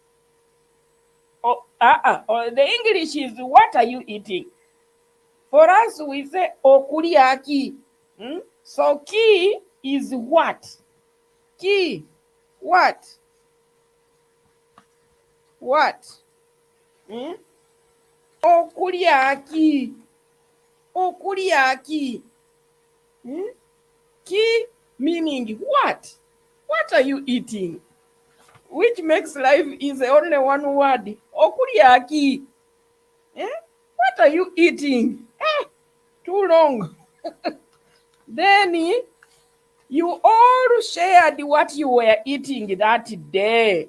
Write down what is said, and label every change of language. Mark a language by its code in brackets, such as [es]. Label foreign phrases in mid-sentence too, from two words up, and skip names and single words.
[en] The English is what are you eating? For us we say okuryaki. So ki is what? Ki, what? What? Okuryaki. Okuryaki. Ki meaning what? What are you eating? Which makes life is only one word. Okuryaki. What are you eating? Too long. Then you all shared what you were eating that day.